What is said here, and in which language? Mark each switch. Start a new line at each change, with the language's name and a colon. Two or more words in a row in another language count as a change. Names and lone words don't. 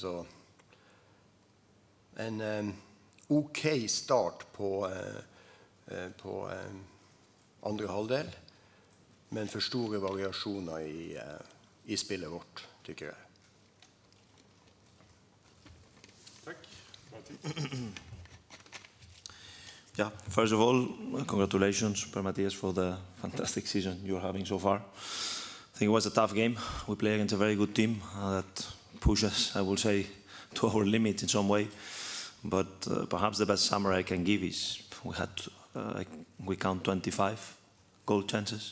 Norwegian: Så en ok start på andre halvdel, men for store variasjoner i spillet vårt, tykker jeg. Takk.
English: Yeah, first of all, congratulations, Per Mathias, for the fantastic season you're having so far. I think it was a tough game. We play against a very good team that pushes, I will say, to our limit in some way. But perhaps the best summary I can give is we count 25 goal chances.